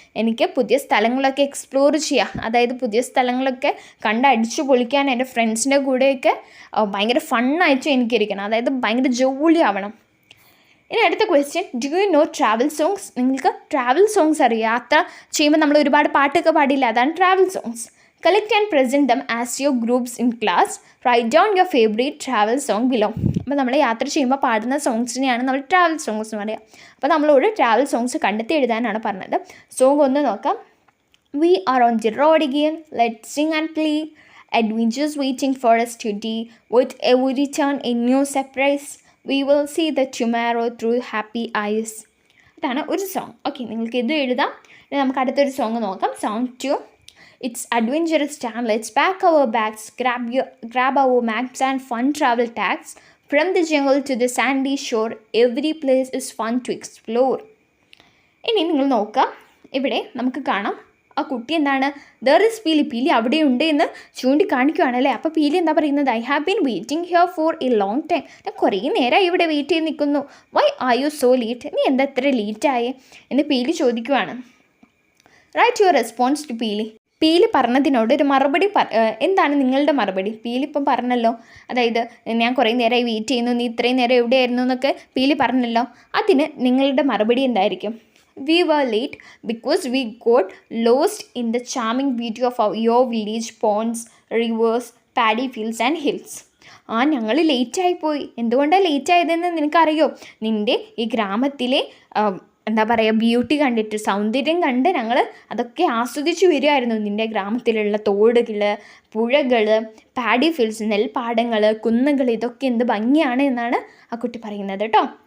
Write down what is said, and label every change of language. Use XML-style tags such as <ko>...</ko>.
<ml>എനിക്ക് പുതിയ സ്ഥലങ്ങളൊക്കെ എക്സ്പ്ലോർ ചെയ്യാം, അതായത് പുതിയ സ്ഥലങ്ങളൊക്കെ കണ്ടടിച്ചു പൊളിക്കാൻ എൻ്റെ ഫ്രണ്ട്സിൻ്റെ കൂടെയൊക്കെ ഭയങ്കര ഫണ്ണായിട്ട് എനിക്കിരിക്കണം, അതായത് ഭയങ്കര ജോളി ആവണം. ഇനി അടുത്ത question,</ml> <en>Do you know travel songs?</en> <ml>നിങ്ങൾക്ക് ട്രാവൽ സോങ്സ് അറിയാം. യാത്ര ചെയ്യുമ്പോൾ നമ്മൾ ഒരുപാട് പാട്ടൊക്കെ പാടില്ല, അതാണ് travel songs.</ml> <en>Collect and present them as your groups in class. Write down your favorite travel song below.</en> <ml>അപ്പോൾ നമ്മൾ യാത്ര ചെയ്യുമ്പോൾ പാടുന്ന സോങ്സിനെയാണ് നമ്മൾ ട്രാവൽ സോങ്സ് എന്ന് പറയുക. അപ്പോൾ നമ്മളോട് ട്രാവൽ സോങ്സ് കണ്ടെത്തി എഴുതാനാണ് പറഞ്ഞത്. സോങ് ഒന്ന് നോക്കാം.</ml> <en>We are on the road again. Let's sing and play. Adventures waiting for us today. With every turn a new surprise. We will see the tomorrow through happy eyes.</en> <ml>ഇതാണ് ഒരു song. Okay, നിങ്ങൾക്ക് ഇത് എഴുതാം. ഇനി നമുക്ക് അടുത്തൊരു song നോക്കാം. Song 2.</ml> <en>It's adventurous time. Let's pack our bags, grab our maps and fun travel tags. From the jungle to the sandy shore, every place is fun to explore.</en> <ml>ഇനി നിങ്ങൾ നോക്കാം, ഇവിടെ നമുക്ക് കാണാം ആ കുട്ടി എന്താണ്, ദർ ഇസ് പീലി, പീലി അവിടെ ഉണ്ട് എന്ന് ചൂണ്ടിക്കാണിക്കുകയാണല്ലേ. അപ്പോൾ പീലി എന്താ പറയുന്നത്?</ml> <en>I have been waiting here for a long time.</en> <ml>ഞാൻ കുറേ നേരമായി ഇവിടെ വെയിറ്റ് ചെയ്ത് നിൽക്കുന്നു.</ml> <en>Why are you so late?</en> <ml>നീ എന്താ ഇത്ര ലേറ്റായേ എന്ന് പീലി ചോദിക്കുവാണ്.</ml> <en>write your response to</en> <ml>പീലി. പീലി പറഞ്ഞതിനോട് ഒരു മറുപടി എന്താണ് നിങ്ങളുടെ മറുപടി? പീലി ഇപ്പം പറഞ്ഞല്ലോ, അതായത് ഞാൻ കുറേ നേരമായി വെയിറ്റ് ചെയ്യുന്നു, നീ ഇത്രയും നേരം എവിടെയായിരുന്നു എന്നൊക്കെ പീലി പറഞ്ഞല്ലോ. അതിന് നിങ്ങളുടെ മറുപടി എന്തായിരിക്കും?</ml> <en>We were late because we got lost in the charming beauty of your village, ponds, rivers, paddy fields and hills.</en> <ml>ഞങ്ങൾ ലേറ്റായിപ്പോയി. എന്തുകൊണ്ടാണ് ലേറ്റായതെന്ന് നിനക്കറിയോ? നിൻ്റെ ഈ ഗ്രാമത്തിലെ എന്താ പറയുക ബ്യൂട്ടി കണ്ടിട്ട്, സൗന്ദര്യം കണ്ട് ഞങ്ങൾ അതൊക്കെ ആസ്വദിച്ച് വരികയായിരുന്നു. നിൻ്റെ ഗ്രാമത്തിലുള്ള തോടുകൾ, പുഴകൾ, പാഡി ഫീൽഡ്സ്, നെൽപ്പാടങ്ങൾ, കുന്നുകൾ, ഇതൊക്കെ എന്ത് ഭംഗിയാണ് എന്നാണ് ആ കുട്ടി പറയുന്നത് കേട്ടോ.</ml>